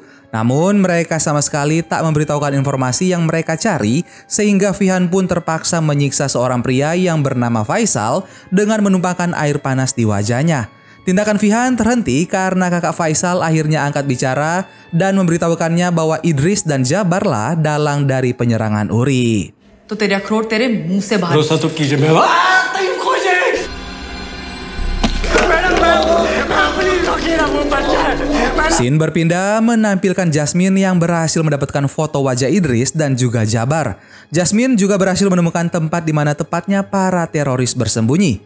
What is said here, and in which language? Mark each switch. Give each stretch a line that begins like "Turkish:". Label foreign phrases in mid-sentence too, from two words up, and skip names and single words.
Indonesian: Namun mereka sama sekali tak memberitahukan informasi yang mereka cari sehingga Fihan pun terpaksa menyiksa seorang pria yang bernama Faisal dengan menumpahkan air panas di wajahnya. Tindakan Fihan terhenti karena kakak Faisal akhirnya angkat bicara dan memberitahukannya bahwa Idris dan Jabar lah dalang dari penyerangan Uri.
Hindi: तो तेरे अखरोट तेरे मुंह से बाहर भरोसा तो कीजिए मैं
Indonesian: Scene berpindah menampilkan Jasmine yang berhasil mendapatkan foto wajah Idris dan juga Jabar. Jasmine juga berhasil menemukan tempat di mana tepatnya para teroris bersembunyi.